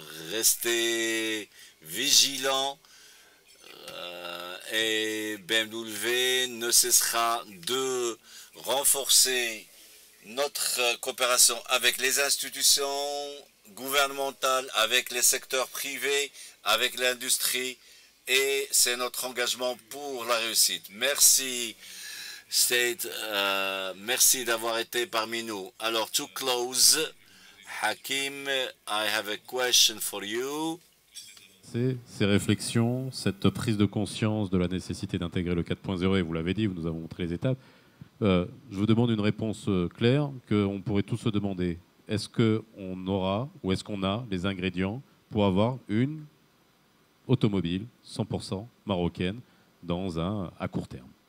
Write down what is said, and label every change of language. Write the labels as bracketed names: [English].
[French] Restez vigilants et BMW ne cessera de renforcer notre coopération avec les institutions gouvernementales, avec les secteurs privés, avec l'industrie. Et c'est notre engagement pour la réussite. Merci, State. Merci d'avoir été parmi nous. [English] Alors, to close, Hakim, I have a question for you. [French] Ces réflexions, cette prise de conscience de la nécessité d'intégrer le 4.0, et vous l'avez dit, vous nous avons montré les étapes. Je vous demande une réponse claire qu'on pourrait tous se demander. Est-ce qu'on aura ou est-ce qu'on a les ingrédients pour avoir une automobile 100% marocaine à court terme?